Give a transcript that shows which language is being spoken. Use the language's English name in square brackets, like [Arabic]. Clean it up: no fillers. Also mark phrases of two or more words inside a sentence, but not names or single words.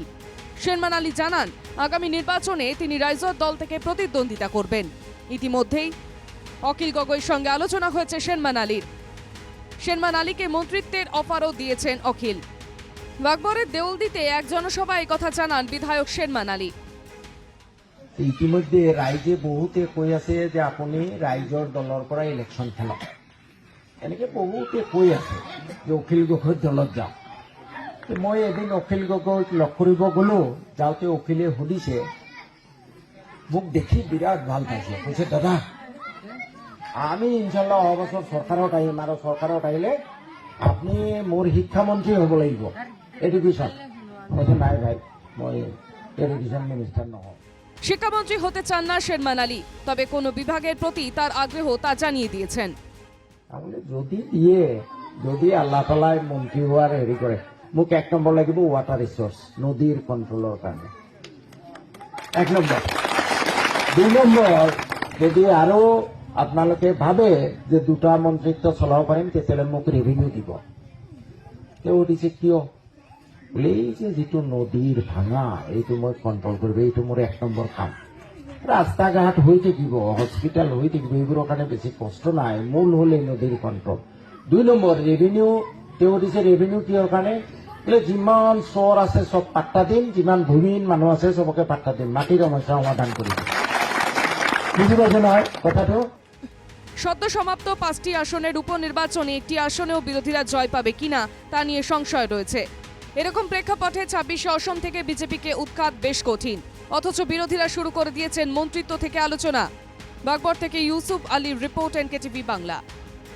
[Bangla] শেরমান আলী জানান, আগামী নির্বাচনে তিনি রাইজয়ের দল থেকে প্রতিদ্বন্দ্বিতা করবেন। ইতিমধ্যেই অখিল গগৈর সঙ্গে আলোচনা হয়েছে শেরমান আলীর। শেরমান আলীকে মন্ত্রিত্বের অফারও দিয়েছেন অখিল। বাগবরের দেউলদিতে এক জনসভায় কথা জানান বিধায়ক শেরমান আলী। [Assamese] ইতিমধ্যে ৰাইজে বহুতে কৈ আছে যে আপুনি ৰাইজৰ দলৰ পৰা ইলেকশ্যন খেলক, এনেকে বহুতে কৈ আছে যে অখিল গগৈৰ দলত যাওক। মই এদিন অখিল গগৈক লগ কৰিব গলো, যাওঁতে অখিলে সুধিছে, মোক দেখি বিৰাট ভাল পাইছে। কৈছে, দাদা আমি ইনশাল্লাহ অহা বছৰ চৰকাৰত আহিম, আৰু চৰকাৰত আহিলে আপুনি মোৰ শিক্ষামন্ত্ৰী হ'ব লাগিব, এডুকেশ্যন। কৈছে, নাই ভাই, মই [English] education minister [Assamese] নহওঁ। [Bangla] শিক্ষামন্ত্রী হতে চান না শেরমান আলী, তবে কোন বিভাগের প্রতি তার আগ্রহ তা জানিয়ে দিয়েছেন। [Assamese] যদি আল্লাহ তাআলাই মন্ত্রী হওয়ার হেৰি কৰে, মোক 1 নম্বৰ লাগিব [English] water resource, [Assamese] নদীর কন্ট্রোলের কাৰণে 1 নম্বৰ। 2 নম্বৰ, যদি আৰু আপোনালোকে ভাবে যে দুটা মন্ত্রিত্ব চলাব পাৰিম, তেতিয়াহ'লে মোক রেভিনিউ দিব। তেওঁ সুধিছে কিয়? এই যে যিটো নদীৰ ভাঙা, এইটো মই কন্ট্রোল কৰিব, এইটো মোৰ 1 নম্বৰ কাম। রাস্তা ঘাট হৈ থাকিব, হস্পিটাল হৈ থাকিব, এইবোৰৰ কাৰণে বেছি কষ্ট নাই, মূল হ'ল এই নদীৰ কন্ট্রোল। 2 নম্বৰ, রেভিনিউ। তেওঁ দিছে রেভিনিউ কিহৰ কাৰণে? যিমান চৰ আছে চব পাট্টা দিম, যিমান ভূমিহীন মানুহ আছে চবকে পাট্টা দিম, মাটিৰ সমস্যা সমাধান কৰি দিম। বুজি পাইছে নহয় কথাটো? [Bangla] সদ্য সমাপ্ত 5টি আসনের উপনির্বাচনে একটি আসনেও বিরোধীরা জয় পাবে কিনা তা নিয়ে সংশয় রয়েছে। এরকম প্রেক্ষাপটে 26 অসম থেকে বিজেপিকে উৎখাত বেশ কঠিন, অথচ বিরোধীরা শুরু করে দিয়েছেন মন্ত্রিত্ব থেকে আলোচনা। বাগবর থেকে ইউসুফ আলীর রিপোর্ট, এনকেটিভি বাংলা।